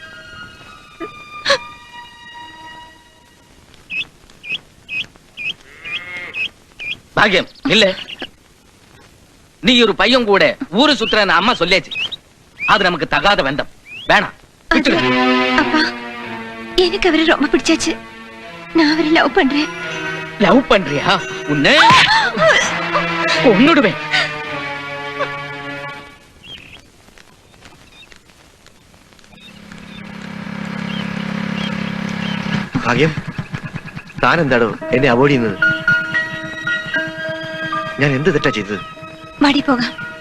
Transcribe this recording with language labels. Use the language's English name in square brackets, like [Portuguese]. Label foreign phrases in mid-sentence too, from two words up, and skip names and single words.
[Tamil] பாக்கியம் இல்ல, நீ ஒரு பையன் கூட ஊரு சுத்துறன்னு அம்மா சொல்லியாச்சு. அது நமக்கு தகாத வேண்டாம். வேணாம். அப்பா, எனக்கு அவரை ரொம்ப பிடிச்சாச்சு. நான் அவரை லவ் பண்றேன். லவ் பண்றியா? உன்னை கொன்னுடுவேன். [Malayalam] ഭാഗ്യം, താൻ എന്താണോ എന്നെ അവോയ്ഡ് ചെയ്യുന്നത്? ഞാൻ എന്ത് തെറ്റാ ചെയ്തത്? മടി പോകാം.